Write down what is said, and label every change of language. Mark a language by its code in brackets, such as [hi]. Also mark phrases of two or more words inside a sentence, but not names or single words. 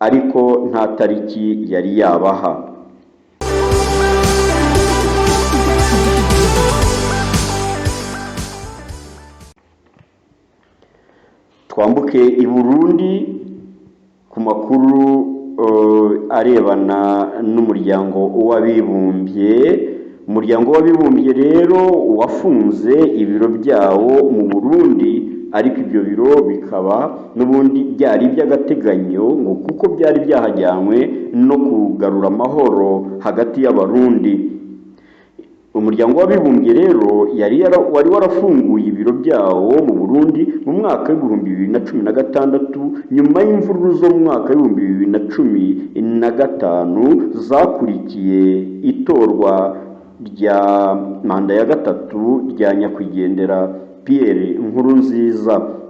[rw] ariko nta tariki yari yabaha. Twambuke i Burundi ku makuru arebana n'umuryango w'abibumbye. Umuryango w'abibumbye rero wafunze ibiro byawo mu Burundi, ariko ibyo biro bikaba n'ubundi byari by'agateganyo ngo kuko byari byahajyanywe no kugarura amahoro hagati y'abarundi. Umuryango w'abibumbye rero wari warafunguye ibiro byawo mu Burundi mu mwaka w'2016 nyuma y'imvururu zo mu mwaka w'2015 zakurikiye itorwa rya manda ya gatatu rya nyakwigendera Pierre Nkurunziza.